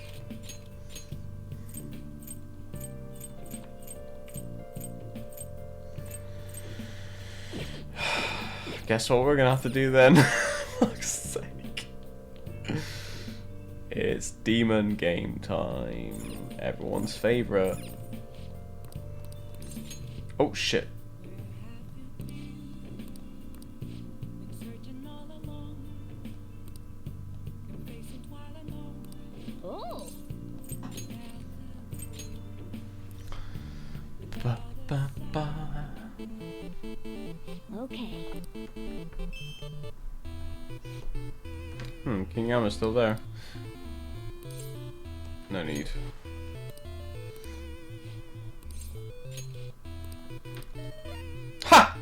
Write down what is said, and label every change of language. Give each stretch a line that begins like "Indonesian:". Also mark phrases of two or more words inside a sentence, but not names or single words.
English: Guess what we're gonna have to do then? For fuck's sake. It's demon game time. Everyone's favorite. Oh shit. Oh. Ba, ba, ba. Okay. King Yama's still there. No need. Ha!